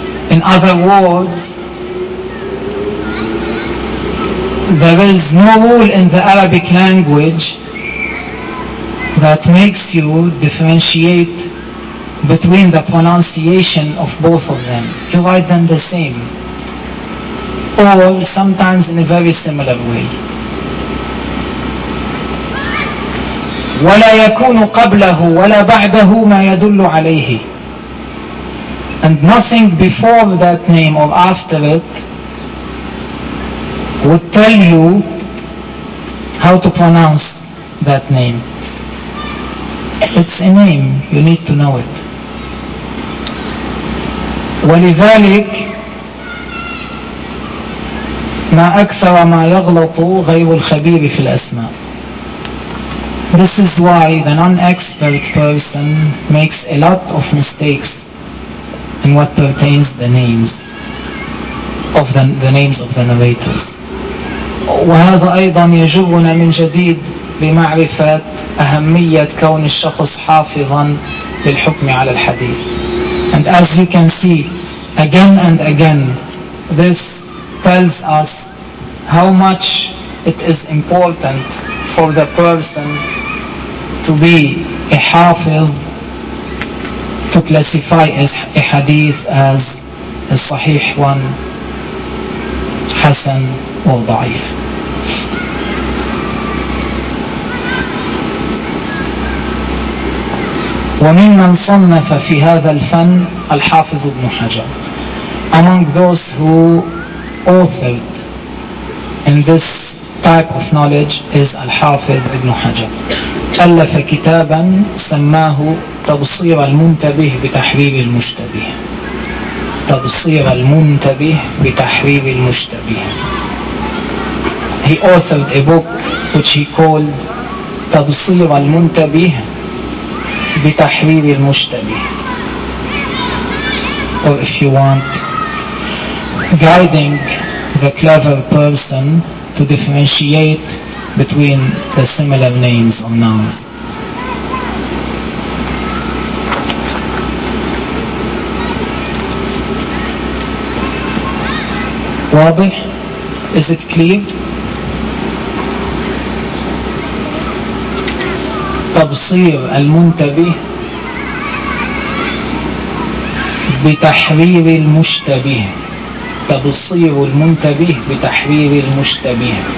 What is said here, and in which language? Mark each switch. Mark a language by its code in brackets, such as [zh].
[en] In other words, there is no rule in the Arabic language that makes you differentiate between the pronunciation of both of them. You write them the same, or sometimes in a very similar way. [ar] ولا يكون قبله ولا بعده ما يدل عليه. [en] And nothing before that name or after it would tell you how to pronounce that name. It's a name, you need to know it. [ar] ولذلك ما أكثر ما يغلط غير الخبير في الأسماء. [en] This is why the non-expert person makes a lot of mistakes in what pertains the names of the names of the narrators. [ar] وهذا أيضا يجبنا من جديد بمعرفة أهمية كون الشخص حافظا للحكم على الحديث. [en] And as you can see, again and again, this tells us how much it is important for the person to be a hafiz to classify a hadith as a sahih one, hasan or da'if. [ar] وَمِمَّنْ صَنَّفَ فِي هَذَا الْفَنِ الْحَافِظُ بْنُ حَجَرٍ. [en] Among those who authored in this type of knowledge is Al-Hafiz ibn Hajar. [ar] ألف كتابا سماه تبصير المنتبه بتحريب المشتبه. تبصير المنتبه بتحريب المشتبه. [en] He authored a book which he called تبصير المنتبه بتحريب المشتبه. Or if you want, guiding the clever person to differentiate between the similar names or nouns. [ar] واضح؟ [en] Is it clear? [ar] تبصير المنتبه بتحرير المشتبه. تبصير المنتبه بتحرير المشتبه.